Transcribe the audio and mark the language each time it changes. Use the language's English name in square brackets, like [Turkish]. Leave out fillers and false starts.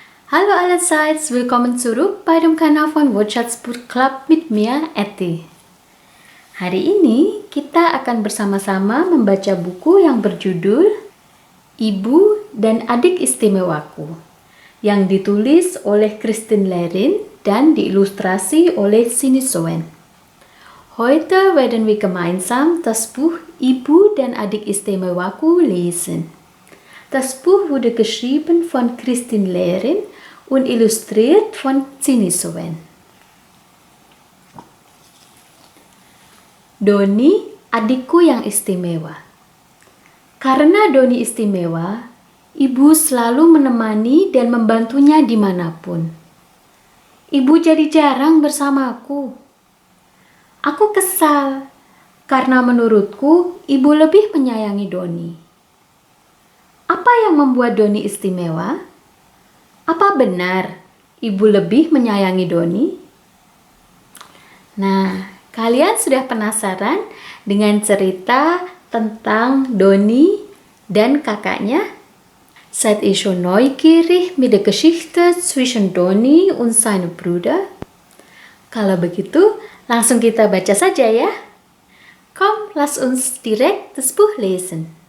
[German] Hallo allerseits, willkommen zurück bei dem Kanal von Wordshots Book Club mit mir, Eti. [Indonesian] Hari ini kita akan bersama-sama membaca buku yang berjudul Ibu dan Adik Istimewaku, yang ditulis oleh Christine Lerin dan diilustrasi oleh Sinisoen. [German] Heute werden wir gemeinsam das Buch Ibu dan Adik Istimewaku lesen. Das Buch wurde geschrieben von Christine Lerin und illustriert von Sinisoen. [Indonesian] Doni, adikku yang istimewa. Karena Doni istimewa, ibu selalu menemani dan membantunya dimanapun. Ibu jadi jarang bersamaku. Aku kesal, karena menurutku ibu lebih menyayangi Doni. Apa yang membuat Doni istimewa? Apa benar ibu lebih menyayangi Doni? Nah, kalian sudah penasaran dengan cerita tentang Doni dan kakaknya? [German] Seid ihr schon neugierig mit der Geschichte zwischen Doni und seinem Bruder? [Indonesian] Kalau begitu, langsung kita baca saja ya. [German] Komm, lass uns direkt das Buch lesen.